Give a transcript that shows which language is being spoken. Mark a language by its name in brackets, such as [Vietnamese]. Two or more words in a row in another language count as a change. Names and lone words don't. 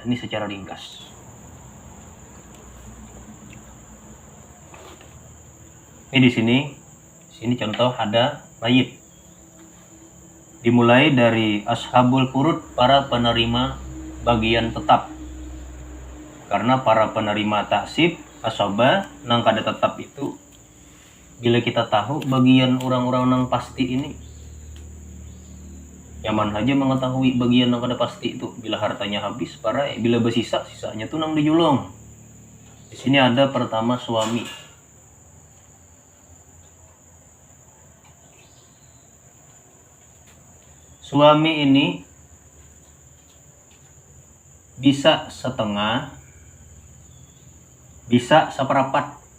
[Indonesian] Ini secara ringkas. Ini di sini contoh ada mayit. Dimulai dari ashabul furud, para penerima bagian tetap. Karena para penerima taksib, [Banjar] asaba, nang kada tetap itu, bila kita tahu bagian orang-orang nang pasti ini, nyaman aja mengetahui bagian nang kada pasti itu. Bila hartanya habis, para bila bersisa, sisanya tuh nang dijulung. [Indonesian] Di sini ada pertama suami. Suami ini bisa setengah, bisa seperempat.